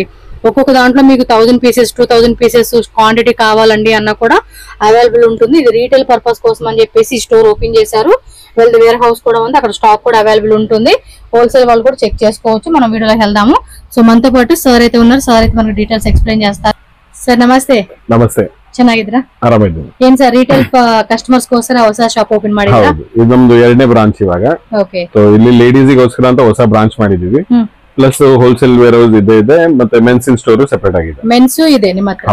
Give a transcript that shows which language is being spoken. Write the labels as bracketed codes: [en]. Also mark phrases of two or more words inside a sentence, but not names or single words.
[te] ఒక్కొక్క దాంట్లో మీకు 1000 పీసెస్ 2000 [en] pieces quantity [te] కావాలండి అన్న కూడా అవైలబుల్ ఉంటుంది. ఇది [en] retail purpose [te] కోసం అని చెప్పేసి [en] store open [te] చేశారు. వీళ్ళ [en] ware house [te] కూడా ఉంది, అక్కడ స్టాక్ కూడా అవైలబుల్ ఉంటుంది. హోల్సేల్ వాళ్ళు కూడా చెక్ చేసుకోవచ్చు. మనం వీడియోలోకి వెళ్దాము. సో మనతో పాటు సార్ అయితే ఉన్నారు. సార్ అయితే మనకు [en] details explain [te] చేస్తారు. [kn] ಸರ್ ನಮಸ್ತೆ. ನಮಸ್ತೆ, ಚೆನ್ನಾಗಿದ್ದೀರಾ? ಆರಾಮಿದ್ದೀನಿ. ಏನ್ ಸರ್ ರಿಟೇಲ್ ಕಸ್ಟಮರ್ಸ್ಗೋಸ್ಕರ ಹೊಸ [en] shop open [kn] ಮಾಡಿದ್ರಾ? ಹೌದು, ಇದು ನಮ್ದು 2ನೇ ಬ್ರಾಂಚ್ ಇವಾಗ. ಓಕೆ. ಸೊ ಇಲ್ಲಿ ಲೇಡೀಸ್ಗೋಸ್ಕರ ಅಂತ ಹೊಸ ಬ್ರಾಂಚ್ ಮಾಡಿದೀವಿ. ಪ್ಲಸ್ [en] wholesale ware house [kn] ಇದೆ ಮತ್ತೆ [en] mens in store separate [kn] ಆಗಿದೆ. ಮೆನ್ಸ್ ಇದೆ ನಿಮ್ಮ ಹತ್ರ?